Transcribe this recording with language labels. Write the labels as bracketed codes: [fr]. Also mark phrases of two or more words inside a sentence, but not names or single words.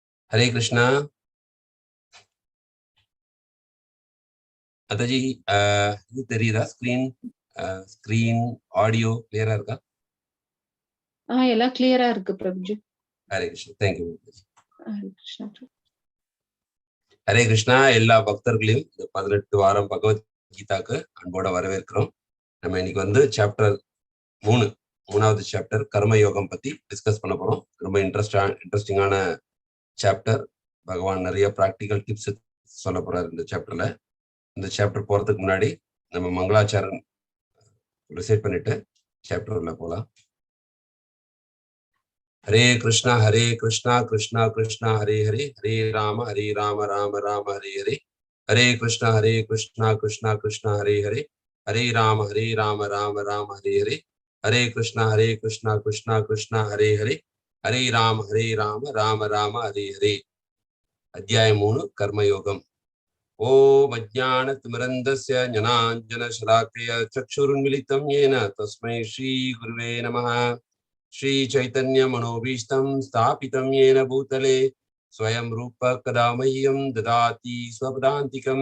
[sa] हरे कृष्णा। [ta] அதாஜி இது தெரியுதா? [en] screen audio [ta] கிளியரா இருக்கா? எல்லாம் கிளியரா இருக்கு பிரபுஜி. ஹரே கிருஷ்ணா. தேங்க்யூ. ஹரே கிருஷ்ணா. ஹரே கிருஷ்ணா. எல்லா பக்தர்களையும் இந்த 18 வாரம் பகவத்கீதாக்கு அன்போட வரவேற்கிறோம். நம்ம இன்னைக்கு வந்து சாப்டர் 3வது சாப்டர் கர்மயோகம் பத்தி டிஸ்கஸ் பண்ண போறோம். ரொம்ப [en] interesting chapter. [ta] பகவான் நிறைய [en] practical tips [ta] சொல்ல போறாரு இந்த சாப்டர்ல. இந்த சாப்டர் போறதுக்கு முன்னாடி நம்ம மங்களாச்சாரன் ரிசைட் பண்ணிட்டு சாப்டர் உள்ள போலாம். [sa] हरे कृष्णा कृष्णा कृष्णा हरे हरे, हरे राम राम राम हरे हरे, हरे कृष्णा कृष्णा कृष्णा हरे हरे, हरे राम राम राम हरे हरे, हरे कृष्णा कृष्णा कृष्णा हरे हरे, हरे राम राम राम हरे हरे. अध्याय 3 कर्मयोगम. ओम अज्ञानतिमिरन्धस्य ज्ञानाञ्जनशलाकया चक्षुरुन्मिलितं येन तस्मै श्री गुरुवे नमः. श्री चैतन्य मनोभीष्टं स्थापितं येन भूतले स्वयं रूप कदा मह्यं ददाति स्वपदान्तिकं.